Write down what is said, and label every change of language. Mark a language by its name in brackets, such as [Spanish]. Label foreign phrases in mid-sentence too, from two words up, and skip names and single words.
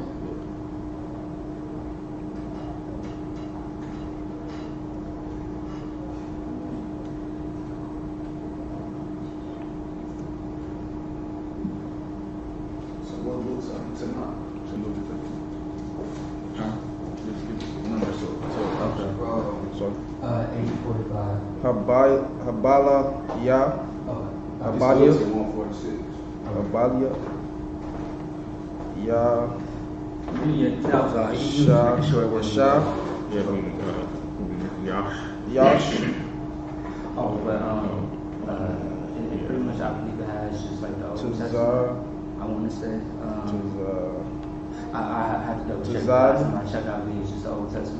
[English] So what books are tonight? So 8:45. Habala ya. Habalia. 146. Habalia. Ya. Shah. Yeah, Yash. Yash. Oh, but it pretty much I believe it has just like the Old Testament. I want to say. I have to double check. Last time I checked, I believe it's just the Old Testament.